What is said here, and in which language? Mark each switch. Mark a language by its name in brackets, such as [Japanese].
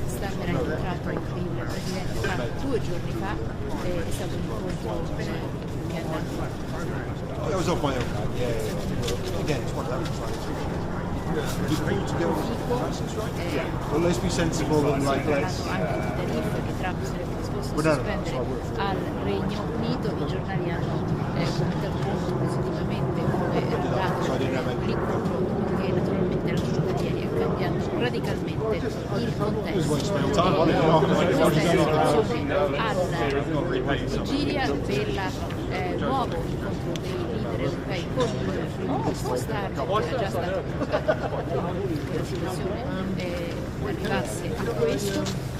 [Italian] Starmer ha incontrato il Presidente Trump 2 giorni fa, è stato un incontro che è andato. [English] That was off my own back, yeah. Again, it's one of those. Just pull together. Well, let's be sensible and like let's. [Italian] Anche di tariffe che Trump sarebbe disposto a sospendere al Regno Unito, i giornali hanno commentato molto positivamente come è andato l'incontro, che naturalmente la giornata di ieri ha cambiato radicalmente il contesto. Questa è la situazione alla vigilia del nuovo incontro dei leader europei con il Primo Ministro Starmer, che era già stato che la situazione arrivasse a questo.